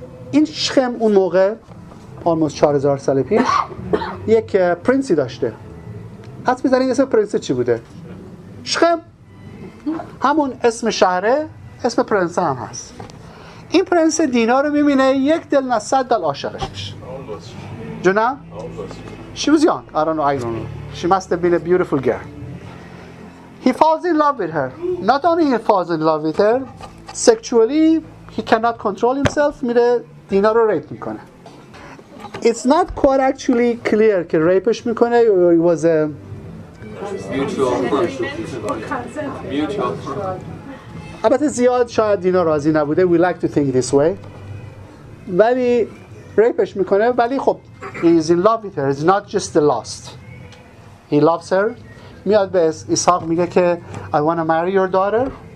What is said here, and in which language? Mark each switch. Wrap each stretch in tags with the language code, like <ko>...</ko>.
<fa>این شخم اون موقع almost 4000 سال پیش یک پرنسی داشته. حدس بزنید اسم پرنس چی بوده؟ شخم. همون اسم شهره، اسم پرنس هم هست. این پرنس دینا رو میبینه، یک دل نه 100 دل عاشقش میشه. جونا؟</fa> <en>She was young. I don't know. She must have been a beautiful girl. He falls in love with her. Not only he falls in love with her, sexually he cannot control himself.</en> <fa>میره دینا رو ریپ میکنه.</fa> <en>It's not quite actually clear</en> <fa>که ریپش میکنه</fa> <en>or it was a mutual.</en> <fa>البته زیاد شاید دینا راضی نبوده.</fa> <en>We like to think this way.</en> <fa>ولی ریپش میکنه. ولی خب</fa> <en>he is in love with her. It's not just the lust. He loves her.</en> <fa>میاد به اسحاق میگه که</fa> <en>I want to marry your daughter.</en>